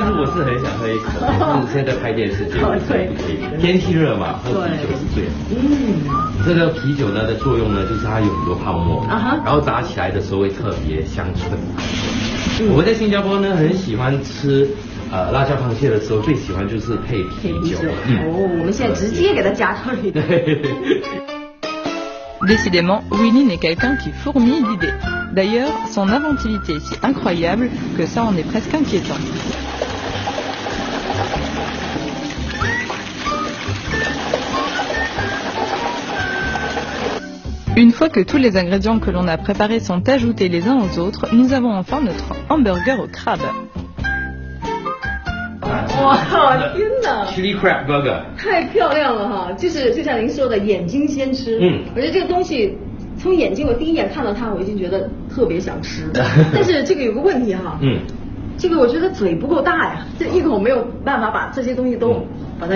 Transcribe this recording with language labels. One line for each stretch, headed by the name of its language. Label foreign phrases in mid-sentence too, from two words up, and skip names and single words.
Chinese: 其实我是很想喝一口，但是现在拍电视节目，对，天气热嘛，喝啤酒是最好。这个啤酒呢的作用呢，就是它有很多泡沫，然后炸起来的时候会特别香醇。我们在新加坡呢，很喜欢吃辣椒螃蟹的时候，最喜欢就是配啤酒。我们现在直接给它加到里头。
French: Décidément, Wilin est quelqu'un qui fourmille d'idées. D'ailleurs, son inventivité est si incroyable que ça en est presque inquiétant. Une fois que tous les ingrédients que l'on a préparés sont ajoutés les uns aux autres, nous avons enfin notre hamburger au crabe.
Chinese: 哇，天哪
English: ！Chili crab burger
Chinese: 太漂亮了哈！就是就像您说的，眼睛先吃。我觉得这个东西从眼睛，我第一眼看到它，我已经觉得特别想吃。但是这个有个问题哈，这个我觉得嘴不够大呀，这一口没有办法把这些东西都把它。